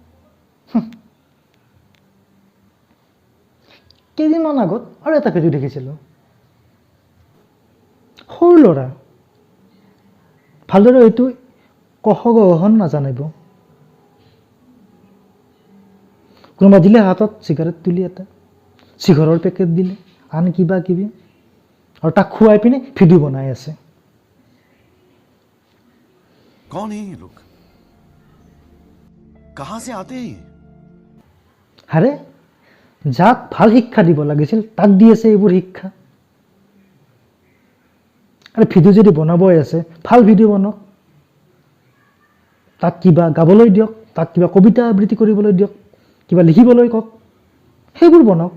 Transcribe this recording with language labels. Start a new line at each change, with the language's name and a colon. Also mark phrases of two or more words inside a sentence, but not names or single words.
Assamese: কেইদিনমান আগত আৰু এটা ভিডিঅ' দেখিছিলোঁ, সৰু ল'ৰা, ভালদৰে এইটো কখন নাজানিব, কোনোবা দিলে হাতত চিগাৰেট তুলি এটা, চিগাৰৰ পেকেট দিলে, আন কিবা কিবি, আৰু তাক খুৱাই পিনে ভিডিঅ' বনাই আছে।
Hindi: कौन है ये लोग? कहां से आते हैं?
Assamese: আৰে যাক ভাল শিক্ষা দিব লাগিছিল তাক দি আছে এইবোৰ শিক্ষা। আৰু ভিডিঅ' যদি বনাবই আছে, ভাল ভিডিঅ' বনাওক, তাক কিবা গাবলৈ দিয়ক, তাক কিবা কবিতা আবৃত্তি কৰিবলৈ দিয়ক, কিবা লিখিবলৈ কওক, সেইবোৰ বনাওক।